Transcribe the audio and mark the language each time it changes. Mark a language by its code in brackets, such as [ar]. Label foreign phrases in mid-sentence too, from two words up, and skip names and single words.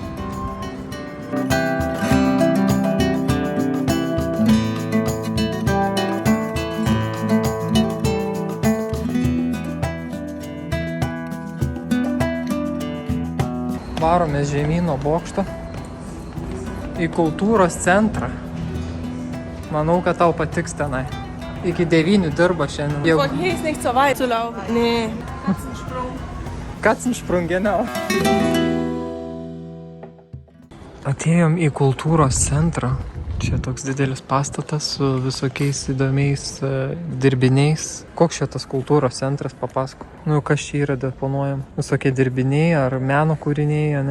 [lt] Varomės žemyno bokšto į kultūros centrą. Manau, kad tau patiks tenai. Iki 9 dirba šiandien. [de] Ich wollte hier ist nicht so weit zu laufen. Nee. Katzensprung, genau. [lt] Atėjom į kultūros centrą. Čia toks didelis pastatas su visokiais įdomiais dirbiniais. Koks čia tas kultūros centras, papasako? Nu, kas čia yra deponuojam? Visokie dirbiniai ar meno kūriniai, ne?